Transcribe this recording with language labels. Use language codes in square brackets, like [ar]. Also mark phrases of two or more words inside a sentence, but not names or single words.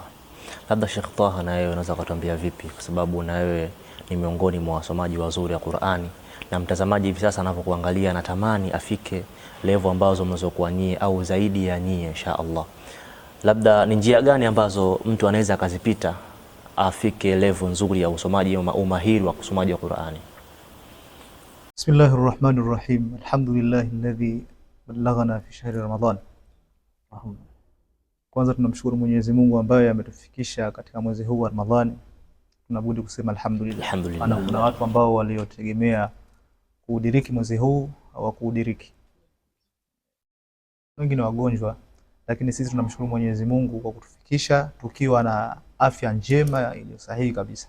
[sw] Labda Sheikh Taha, na wewe unaweza kutuambia vipi, kwa sababu na wewe ni miongoni mwa wasomaji wazuri wa Qur'ani, na mtazamaji hivi sasa anapokuangalia anatamani afike level ambazo mnazokuwa nyie au zaidi ya nyie [ar] إن شاء الله. [sw] Labda ni njia gani ambazo mtu anaweza akazipita afike level nzuri ya usomaji au umahiri wa kusomaji wa Qur'ani? [ar] بسم الله الرحمن الرحيم. الحمد لله الذي بلغنا في شهر رمضان. [sw] Kwanza tunamshukuru Mwenyezi Mungu ambaye ametufikisha katika mwezi huu wa Ramadhani. Tunabudi kusema alhamdulillah. Maana kuna watu ambao waliotegemea kuudiriki mwezi huu hawakuudiriki. Wengine wagonjwa, lakini sisi tunamshukuru Mwenyezi Mungu kwa kutufikisha tukiwa na afya njema iliyo sahihi kabisa.